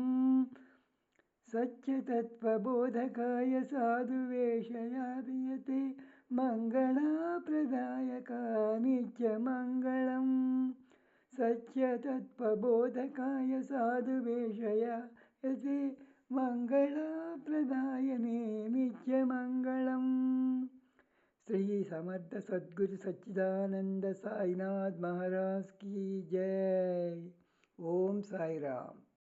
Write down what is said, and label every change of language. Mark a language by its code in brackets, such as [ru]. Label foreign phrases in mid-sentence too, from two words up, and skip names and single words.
[sa] సత్యతత్వబోధకాయ సాధువేషయాభియతే మంగళప్రదాయక నిత్యమంగళం. సత్యతత్వబోధకాయ సాధువేషయాయతే మంగళప్రదాయనే నిత్యమంగళం. [hi] श्री समर्थ सद्गुरु सच्चिदानंद साईनाथ महाराज की जय. ओम साई राम.